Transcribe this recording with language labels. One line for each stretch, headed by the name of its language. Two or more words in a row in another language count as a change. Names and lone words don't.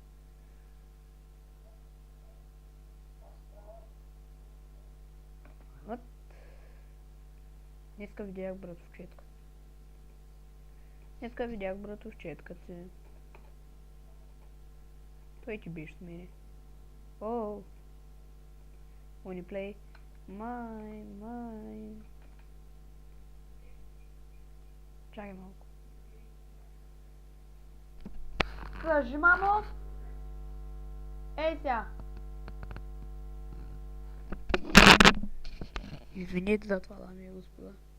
Bulgarian: Вот. Днеска видях братовчетка. Днеска видях братовчетка ти. Той ти беше с мене. Оу.
English: Wanna play? Mine.
Bulgarian: Чакай малко. Кажи, мамо! Ей сега! Извините за това, дами и господа.